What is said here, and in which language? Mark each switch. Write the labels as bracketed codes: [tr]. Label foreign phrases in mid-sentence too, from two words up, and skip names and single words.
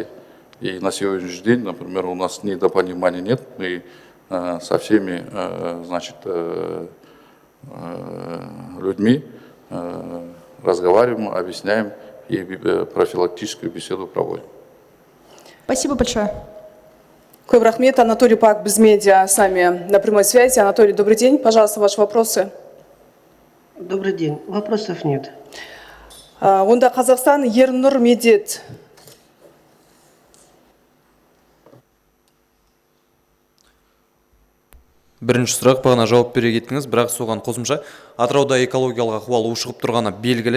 [ru] И на сегодняшний день, например, у нас недопонимания нет. Мы со всеми, значит, людьми разговариваем, объясняем и профилактическую беседу проводим. Спасибо большое. [kk] Көп рахмет. Анатолий Пак, Безмедиа, [ru] с нами на прямой связи. Анатолий, добрый день. Пожалуйста, ваши вопросы. Добрый день. Вопросов нет. [kk] Онда Қазақстан Ернұр Медет. Бірінші сұрақ бағана жауап бере кеттіңіз, бірақ соған қосымша Атырауда экологиялық ахуал ушығып тұрғаны белгілі.